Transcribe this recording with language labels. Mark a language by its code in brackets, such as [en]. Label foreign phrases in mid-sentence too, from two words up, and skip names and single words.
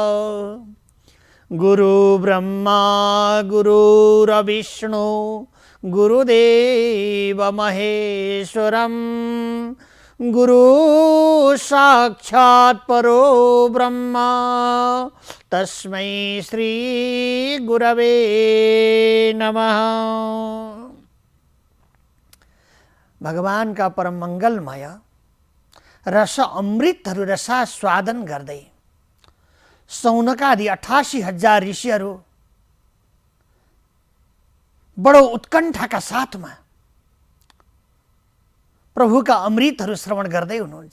[sa] गुरु ब्रह्मा गुरुर्विष्णु गुरुदेव महेश्वरं गुरु साक्षात् परो ब्रह्मा तस्मै श्री गुरवे नमः। [ne] भगवान का परम मंगलमय रस अमृतहरू रसास्वादन गर्दै सौनकादि 88,000 ऋषिहरू बडो उत्कण्ठाका साथमा प्रभुका अमृतहरू श्रवण गर्दै हुनुहुन्छ।